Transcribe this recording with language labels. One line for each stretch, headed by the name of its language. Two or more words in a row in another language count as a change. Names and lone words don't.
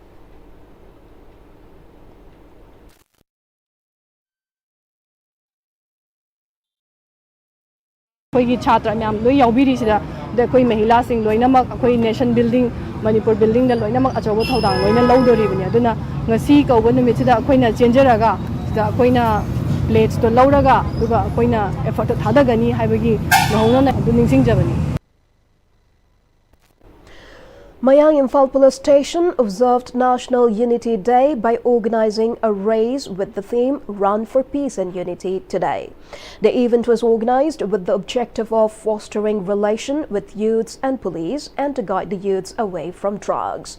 Manipuri: अखोई छात्र मैम लोई याउबीरीसिदा अखोई महिलासिंग लोइनमक अखोई
English: nation building
Manipuri: मणिपुर बिल्डिंग दा लोइनमक अचौबो थौदांग लोइना लौदोरिबनी अदुना ngasi कौबो नुमितसिदा अखोइना चेंजरगा सिदा अखोइना प्लेट्स तो लौरगा दुगा अखोइना एफर्ट तो थादगनी हाइबगी नहौना अदु निंसिंगजबनी.
English: Mayang Imphal Police Station observed National Unity Day by organizing a race with the theme Run for Peace and Unity today. The event was organized with the objective of fostering relation with youths and police and to guide the youths away from drugs.